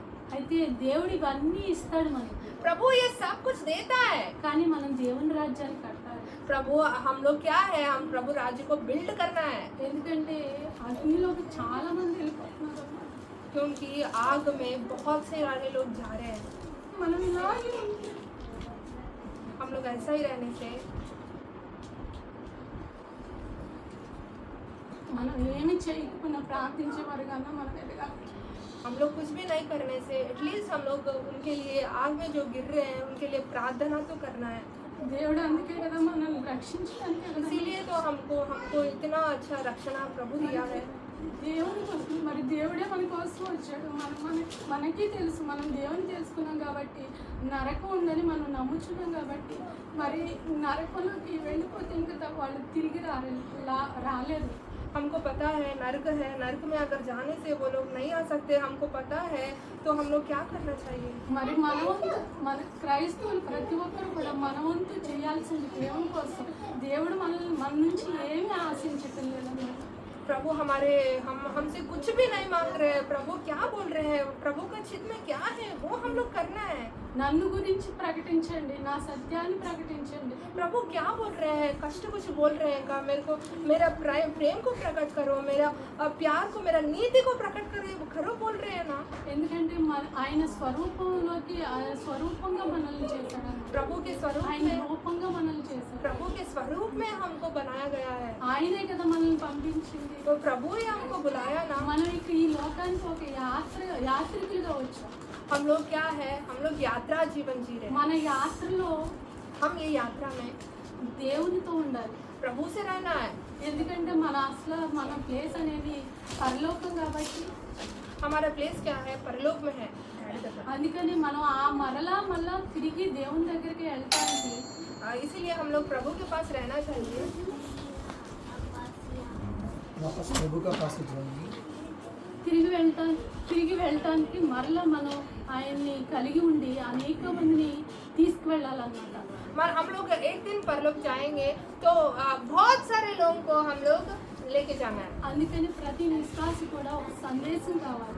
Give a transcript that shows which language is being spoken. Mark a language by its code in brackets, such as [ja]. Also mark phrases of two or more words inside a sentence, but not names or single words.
[te] అయితే దేవుడు ఇవన్నీ ఇస్తాడు మనకి, [hi] प्रभु ये सब कुछ देता है, [te] కానీ మనం దేవుని రాజ్యాన్ని కట్టాలి. [hi] प्रभु हम लोग क्या है, हम प्रभु राज्य को बिल्ड करना है। [te] ఎందుకంటే అగ్నిలోకి చాలా మంది వెళ్ళిపోతున్నారు. [hi] क्योंकि आग में बहुत से सारे लोग जा रहे हैं। [te] మనం ఇలాగే ఉంటే [hi] हम लोग ऐसा ही रहने से, [te] మనం ఏమి చేయకపోయినా ప్రార్థించేవారు కన్నా మనం ఎదగాలి. [hi] हम लोग कुछ भी नहीं करने से [en] at least [hi] हम लोग उनके लिए आग में जो गिर रहे हैं उनके लिए प्रार्थना तो करना है। [te] దేవుడు అందుకే కదా మనల్ని రక్షించడానికి కదా. [hi] इसीलिए तो हमको इतना अच्छा रक्षणा प्रभु दिया है। [te] దేవుని కోసం మరి దేవుడే మన కోసం వచ్చాడు. మనకి తెలుసు, మనం దేవుని తెలుసుకున్నాం కాబట్టి నరకం ఉందని మనం నమ్ముచున్నాం కాబట్టి మరి నరకంలోకి వెళ్ళిపోతే ఇంకా వాళ్ళు తిరిగి రాలేదు. [hi] हमको पता है नरक है, नरक में अगर जाने से वो लोग नहीं आ सकते, हमको पता है, तो हम लोग क्या करना चाहिए। [te] మరి మన క్రైస్తవులు ప్రతి ఒక్కరు కూడా మన వంతు చేయాల్సింది దేవుని కోసం. దేవుడు మన నుంచి ఏమీ ఆశించటం లేదు. [hi] प्रभु हमसे कुछ भी नहीं मांग रहे हैं, प्रभु क्या बोल रहे हैं, प्रभु का चित्त में क्या है वो हम लोग करना है। [te] నన్ను గురించి ప్రకటించండి, నా సత్యాన్ని ప్రకటించండి. [hi] प्रभु क्या बोल रहे हैं, कष्ट कुछ बोल रहे हैं का, मेरे को मेरा प्रेम को प्रकट करो, मेरा प्यार को, मेरा नीति को प्रकट करो बोल रहे हैं ना। [te] ఎందుకంటే ఆయన స్వరూపంగా మనల్ని చేశాడు. [hi] प्रभु के स्वरूप [te] ఆయన [hi] में, [te] రూపంగా మనల్ని చేశాడు. [hi] प्रभु के स्वरूप में हमको बनाया गया है, [te] ఆయనే కదా మనల్ని పంపించింది. [hi] तो प्रभु ही हमको बुलाया ना। [te] మనం ఇక ఈ లోకానికి ఒక యాత్రికులుగా వచ్చాం. [hi] हम लोग क्या है, हम लोग यात्रा जीवन जी रहे हैं। [te] మన యాత్రలో [hi] हम ये यात्रा में [te] దేవునితో ఉండాలి. [hi] प्रभु से रहना है। [te] ఎందుకంటే మన ప్లేస్ అనేది పరలోకం కాబట్టి [hi] हमारा प्लेस क्या है, परलोक में है। [te] అందుకని మనం ఆ మళ్ళా తిరిగి దేవుని దగ్గరికి వెళ్తానికి [hi] इसीलिए हम लोग प्रभु के पास रहना चाहिए। वापस प्रभु का पास जाएंगे। [te] తిరిగి వెళ్ళటానికి మరలా మనం ఆయన్ని కలిగి ఉండి అనేక మందిని తీసుకువెళ్ళాలన్నమాట। [hi] मगर हम लोग एक दिन परलोक जाएंगे तो बहुत सारे लोगों को हम लोग लेके जाना है। [te] అందుకని ప్రతి విశ్వాసి కూడా ఒక సందేశం కావాలి,